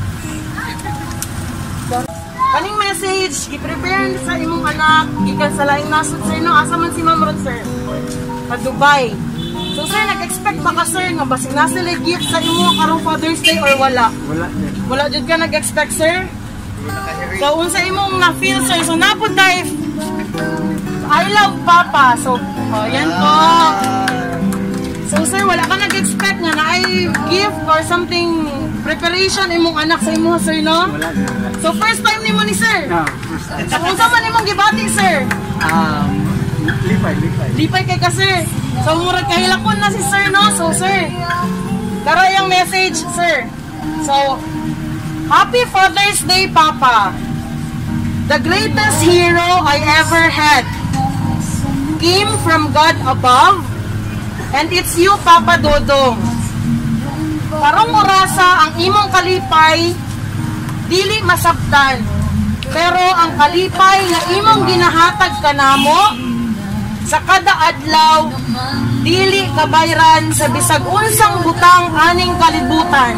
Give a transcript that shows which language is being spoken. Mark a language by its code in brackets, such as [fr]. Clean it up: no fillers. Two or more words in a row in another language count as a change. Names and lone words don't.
[ceb] Kaning message, i-prepare sa imong anak, gikan sa laing nasod, sir, no? Asa man si Ma'am Rod, sir? Sa Dubai. So, sir, nag-expect ba ka, sir, nga basig na sila gift sa imo karong Father's Day or wala? Wala. Wala jud ka nag-expect, sir? So, unsa imong na-feel, sir? So, napod tayo, [en] I love Papa. [ceb] So, oh, [tl] yan po. [ceb] So, sir, wala ka nag-expect nga na ay [en] gift or something, [ceb] preparation imong anak sa imo, sir, no? Wala. So, [en] first time [ceb] nimo ni sir? [en] No, first time. [ceb] So, unsa man imong gibati, sir? Lipay. Lipay kay ka, sir. So, murag kahilakon na si sir, no? So, sir, [tl] tara yung [ceb] message, sir. [en] So, Happy Father's Day, Papa. The greatest hero I ever had came from God above, and it's you, Papa Dodong. [ceb] Karong orasa ang imong kalipay, dili masabtan. Pero ang kalipay nga imong ginahatag kanamo, sa kada adlaw, dili kabayran sa bisag unsang butang aning kalibutan.